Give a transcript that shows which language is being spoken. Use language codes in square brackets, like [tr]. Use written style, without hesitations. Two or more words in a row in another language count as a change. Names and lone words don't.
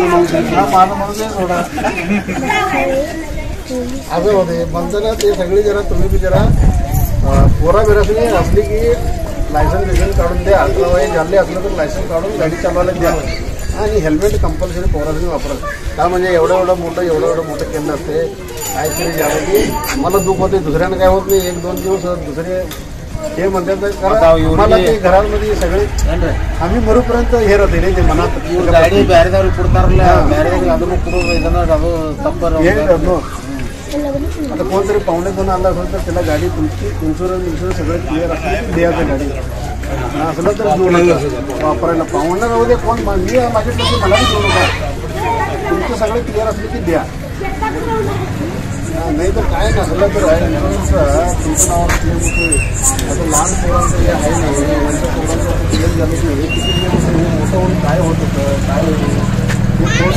[mr] म्हणून थोडा असं होते म्हणताना ते सगळी जरा तुम्ही बी जरा पोरा बिरासनी असली की लायसन्स काढून द्या 18 वय झाले असलं तर लायसन्स काढून गाडी चालवायला द्या आणि [en] helmet compulsory [mr] पोरासनी वापरा का म्हणजे एवढं मोठं केलं असते काहीतरी झालं की मला दुःख होते दुसऱ्यानं काय होत नाही 1-2 दिवस दुसरे हे म्हणतात मला ते घरांमध्ये सगळे आम्ही मरूपर्यंत हे राहते रे ते मनात [kn] गाडी ಬೇರೆದವ್ರಿಗೆ ಕೊಡ್ತಾರಲ್ಲ ಬೇರೆದವ್ರಿಗೆ ಅದನ್ನು ಕೊಡೋದು ಅದು ತಪ್ಪರ [mr] आता कोणतरी पाहुणे दोन आला असेल तर त्याला गाडी तुमची इन्शुरन्स सगळं क्लिअर असेल द्यायचं गाडी असलं तर वापरायला पाहुणा राहू दे कोण मी माझ्या मला बी देऊ नका तुमचं सगळं क्लिअर असलं की द्या नाही तर काय नसलं तर आहे तुमचं नाव आता लहान पोरांचं हे आहे नाही यांच्या पोरांचं क्लिअर झालं की हे किती मोठं होऊन काय होत होतं काय हे